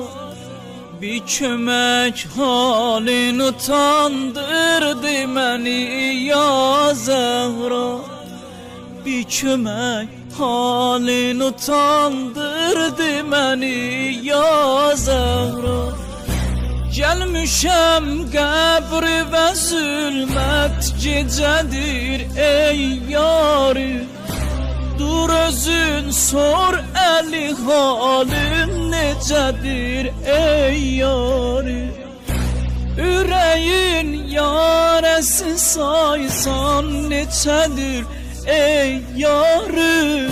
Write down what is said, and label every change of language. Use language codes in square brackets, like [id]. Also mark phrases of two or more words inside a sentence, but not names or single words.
[tr] Bir kömek halin utandırdı beni ya Zehra. Bir kömek halin utandırdı beni ya Zehra. [az] Gelmişem qəbri və zülmət gecədir ey yari. Dur özün sor əli halin necədir ey yari. Ürəyin yarəsi saysan neçədir ey yari.